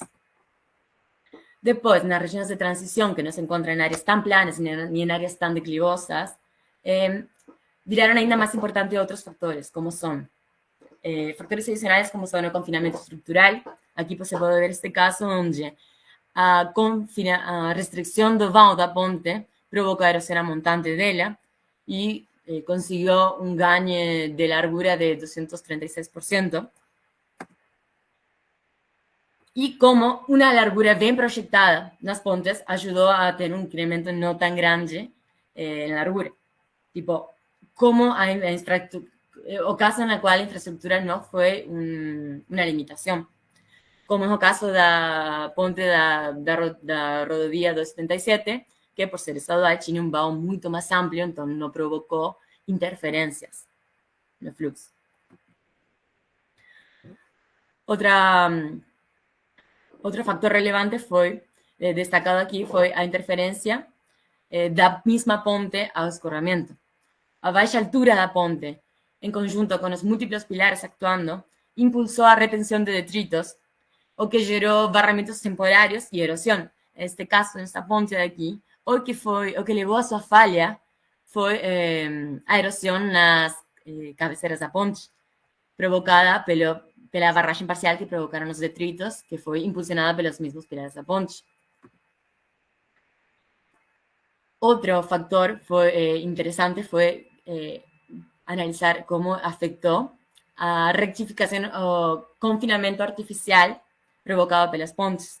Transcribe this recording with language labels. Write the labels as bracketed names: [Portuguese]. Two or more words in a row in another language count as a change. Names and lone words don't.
[Spanish] Después, en las regiones de transición, que no se encuentran en áreas tan planas ni en áreas tan declivosas, viraron ainda más importante otros factores, como son factores adicionales como son el confinamiento estructural. Aquí pues, se puede ver este caso donde a restricción [Portuguese] do vão da ponte [Spanish] provocó a erosión [Portuguese] montante dela [Spanish] y consiguió un gaño de largura de 236%. Y como una largura bien proyectada en las pontes ayudó a tener un incremento no tan grande en largura. Tipo, [Portuguese] como o caso [Spanish] en el cual la infraestructura no fue una limitación. Como es el caso de la ponte [Portuguese] da rodovia [Spanish] 277, que por ser estadual tiene un vão mucho más amplio, entonces no provocó interferencias en el flujo. Otro factor relevante fue, destacado aquí, fue la interferencia da misma [Portuguese] ponte ao escorramiento. A baixa altura da ponte, [Spanish] en conjunto con los múltiples pilares actuando, impulsó a retención de detritos, [Portuguese] o que [Spanish] generó barramientos temporarios y erosión. En este caso, en esta ponte de aquí, [Portuguese] o que [Spanish] llevó a su falla fue a erosión en las cabeceras [Portuguese] da ponte, provocada pela barragem parcial [Spanish] que provocaron los detritos, que fue impulsionada por los mismos pilares [Portuguese] da ponte. [Spanish] Otro factor interesante fue analizar cómo afectó a rectificación o confinamiento artificial provocado por las pontes.